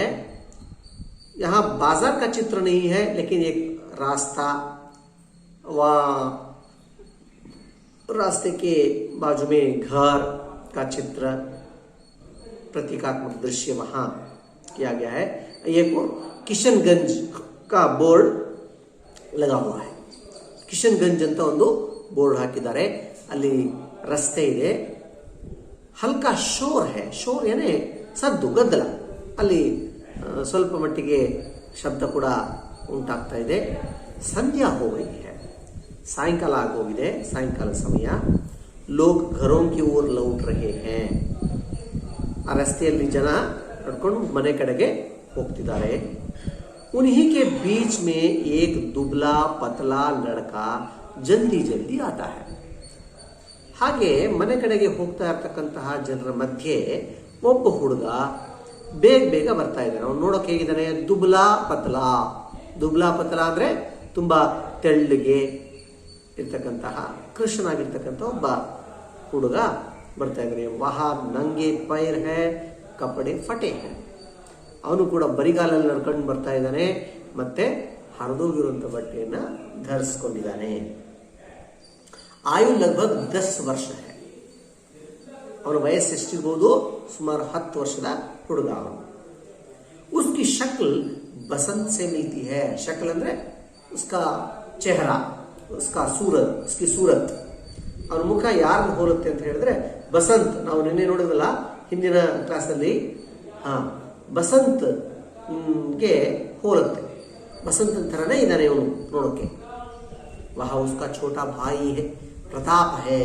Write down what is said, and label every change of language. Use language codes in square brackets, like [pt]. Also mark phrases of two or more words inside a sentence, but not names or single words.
[hi] यहां बाजार का चित्र नहीं है, लेकिन एक रास्ता, वहां रास्ते के बाजू में घर का चित्र, प्रतीकात्मक दृश्य वहां किया गया है. एक और किशनगंज का बोर्ड लगा हुआ है. [kn] ಕಿಶನ್ಗಂಜ್ ಅಂತ ಒಂದು ಬೋರ್ಡ್ ಹಾಕಿದ್ದಾರೆ. ಅಲ್ಲಿ ರಸ್ತೆ ಇದೆ. [hi] हल्का शोर है, [kn] ಶೋರ್ ಏನೇ ಸದ್ದು, ಗದ್ದಲ. ಅಲ್ಲಿ ಸ್ವಲ್ಪ ಮಟ್ಟಿಗೆ ಶಬ್ದ ಕೂಡ ಉಂಟಾಗ್ತಾ ಇದೆ. [hi] संध्या हो गई है, [kn] ಸಾಯಂಕಾಲ ಆಗೋಗಿದೆ, ಸಾಯಂಕಾಲ ಸಮಯ. [hi] लोग घरों की ओर लौट रहे हैं. [kn] ಆ ರಸ್ತೆಯಲ್ಲಿ ಜನ ನಡ್ಕೊಂಡು ಮನೆ ಕಡೆಗೆ ಹೋಗ್ತಿದ್ದಾರೆ. [hi] उन्हीं के बीच में एक दुबला पतला लड़का जल्दी जल्दी आता है. [kn] ಹಾಗೆ ಮನೆ ಕಡೆಗೆ ಹೋಗ್ತಾ ಇರತಕ್ಕಂತಹ ಜನರ ಮಧ್ಯೆ ಒಬ್ಬ ಹುಡುಗ ಬೇಗ ಬೇಗ ಬರ್ತಾ ಇದ್ದಾನೆ. ಅವನು ನೋಡೋಕೆ ಹೇಗಿದ್ದಾನೆ? [hi] दुबला पतला. दुबला पतला [kn] ಅಂದ್ರೆ ತುಂಬಾ ತೆಳ್ಳಗೆ ಇರ್ತಕ್ಕಂತಹ, ಕೃಷ್ಣನಾಗಿರ್ತಕ್ಕಂಥ ಒಬ್ಬ ಹುಡುಗ ಬರ್ತಾ ಇದ್ದಾನೆ. [hi] वह नंगे पैर है, कपड़े फटे हैं. [kn] ಅವನು ಕೂಡ ಬರಿಗಾಲಲ್ಲಿ ನಡ್ಕೊಂಡು ಬರ್ತಾ ಇದ್ದಾನೆ, ಮತ್ತೆ ಹರಿದೋಗಿರುವಂತ ಬಟ್ಟೆಯನ್ನ ಧರಿಸಿಕೊಂಡಿದ್ದಾನೆ. [hi] आयु लगभग 10 वर्ष है. [kn] ಅವನ ವಯಸ್ಸು ಎಷ್ಟಿರ್ಬೋದು? ಸುಮಾರು 10 ವರ್ಷದ ಹುಡುಗ ಅವನು. [hi] उसकी शक्ल बसंत से मिलती है. शक्ल ಅಂದ್ರೆ उसका चेहरा, उसका सूरत, उसकी सूरत. [kn] ಅವನ ಮುಖ ಯಾರನ್ನು ಹೋಲುತ್ತೆ ಅಂತ ಹೇಳಿದ್ರೆ ಬಸಂತ್. ನಾವು ನಿನ್ನೆ ನೋಡಿದ್ವಲ್ಲ ಹಿಂದಿನ ಕ್ಲಾಸಲ್ಲಿ, ಬಸಂತ್ ಗೆ ಹೋಲುತ್ತೆ. ಬಸಂತ್ ತರನೇ ಇದ್ದಾನೆ ಇವನು ನೋಡೋಕೆ. [hi] वह उसका छोटा भाई है, प्रताप है.